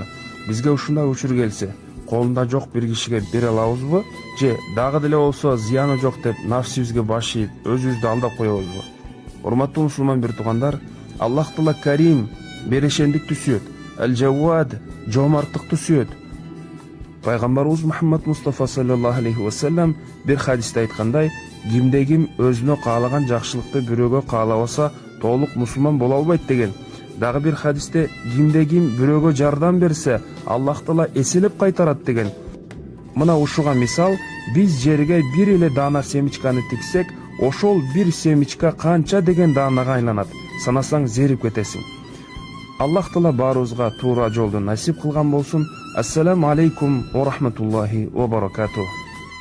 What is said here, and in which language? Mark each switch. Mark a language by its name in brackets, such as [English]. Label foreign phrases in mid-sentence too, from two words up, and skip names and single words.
[Kyrgyz] Бизге ушундай учур келсе, колунда жок бир кишиге бере алабызбы? Же дагы деле болсо зыяны жок деп нафсибизге баш ийип, өзүбүздү алдап коебузбу? Урматтуу мусулман бир туугандар, Аллах Таала Карим, берешендикти сүйөт, Ал-Жаввад, жоомарттыкты сүйөт. Пайгамбарыбыз Мухаммад Мустафа [Arabic] صلى الله عليه وسلم [Kyrgyz] бир хадисте айткандай, кимде ким өзүнө каалаган жакшылыкты бирөөгө каалабаса, толук мусулман боло албайт деген. Дагы бир хадисте кимде ким бирөөгө жардам берсе, Аллах Таала эселеп кайтарат деген. Мына ушуга мисал, биз жерге бир эле даана семичканы тиксек, ошол бир семичка канча деген даанага айланат. Санасаң зерип кетесиң. Аллах Таала баарыбызга туура жолду насип кылган болсун. [Arabic] السلام عليكم ورحمة الله وبركاته.